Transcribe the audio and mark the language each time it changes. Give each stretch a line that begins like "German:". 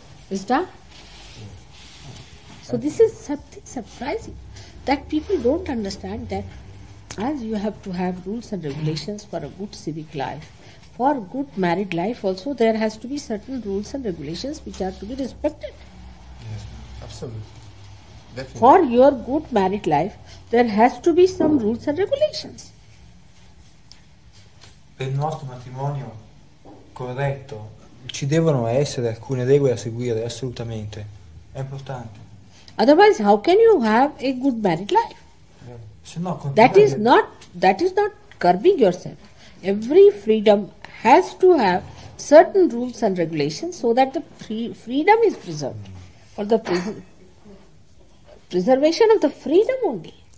English: Is that? So this is something surprising, that people don't understand that as you have to have rules and regulations for a good civic life, for good married life also there has to be certain rules and regulations which are to be respected. Yes, absolutely. Definitely. For your good married life, there has to be some rules and regulations.
Italian: Per il nostro matrimonio corretto ci devono essere alcune regole da seguire, assolutamente. È importante.
English: Otherwise, how can you have a good married life? That is not curbing yourself. Every freedom has to have certain rules and regulations so that the freedom is preserved. For the preservation of the freedom only.